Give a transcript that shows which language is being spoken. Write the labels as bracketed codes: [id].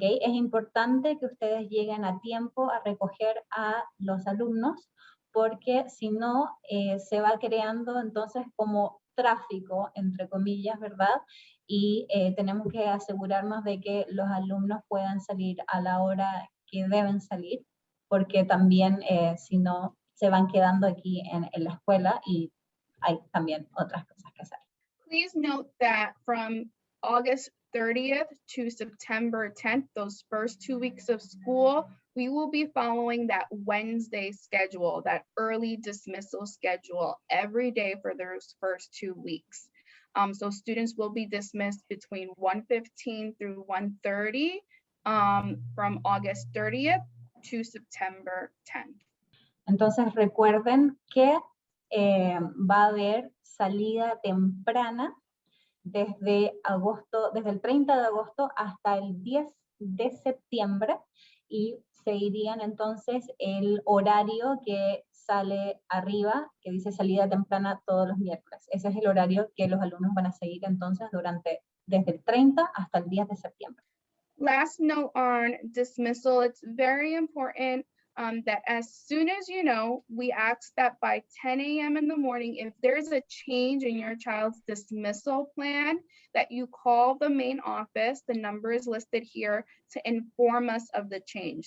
[es] Es importante que ustedes lleguen a tiempo a recoger a los alumnos, porque si no se va creando entonces como tráfico, entre comillas, ¿verdad? Y tenemos que asegurarnos de que los alumnos puedan salir a la hora que deben salir, porque también si no se van quedando aquí en la escuela y hay también otras cosas que hacer. [en] Please note that from August 30th to September 10th, those first 2 weeks of school, we will be following that Wednesday schedule, that early dismissal schedule every day for those first 2 weeks. So students will be dismissed between 1:15 through 1:30 from August 30th to September 10th. [es] Entonces recuerden que va a haber salida temprana desde el 30 de agosto hasta el 10 de septiembre, y seguirían entonces el horario que sale arriba, que dice salida temprana todos los miércoles. Ese es el horario que los alumnos van a seguir entonces desde el 30 hasta el 10 de septiembre. [en] Last note on dismissal, it's very important that as soon as you know, we ask that by 10 a.m. in the morning, if there's a change in your child's dismissal plan, that you call the main office. The number is listed here to inform us of the change.